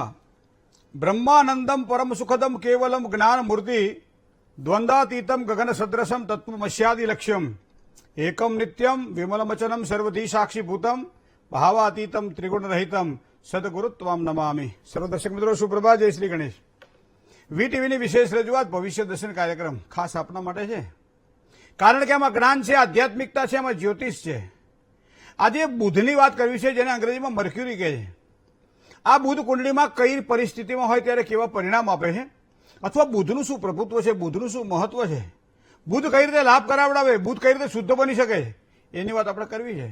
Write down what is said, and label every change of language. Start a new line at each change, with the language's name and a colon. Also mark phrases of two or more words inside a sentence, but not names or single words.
Sanskrit: ब्रह्मानंदम परम सुखदम केवलम ज्ञान मूर्ति द्वंद्वातीतम गगन सदृशम तत्वमस्यादि लक्ष्यम एकम नित्यम विमलमचनम सर्वधी साक्षीभूतम भावातीतम त्रिगुण रहितम सदगुरु त्वाम नमामि।
Hindi: सर्व दर्शक मित्रों सुप्रभात, जय श्री गणेश।
Gujarati: વીટીવીની વિશેષ રજૂઆત ભવિષ્ય દર્શન કાર્યક્રમ ખાસ આપના માટે છે, કારણ કે આમાં જ્ઞાન છે, આધ્યાત્મિકતા છે, આમાં જ્યોતિષ છે। આજે બુધની વાત કરવી છે, જેને અંગ્રેજીમાં મર્ક્યુરી કહે છે। આ બુધ કુંડળીમાં કઈ પરિસ્થિતિમાં હોય ત્યારે કેવા પરિણામ આપે છે, અથવા બુધનું શું પ્રભુત્વ છે, બુધનું શું મહત્વ છે, બુધ કઈ રીતે લાભ કરાવડાવે, બુધ કઈ રીતે શુદ્ધ બની શકે, એની વાત આપણે કરવી છે।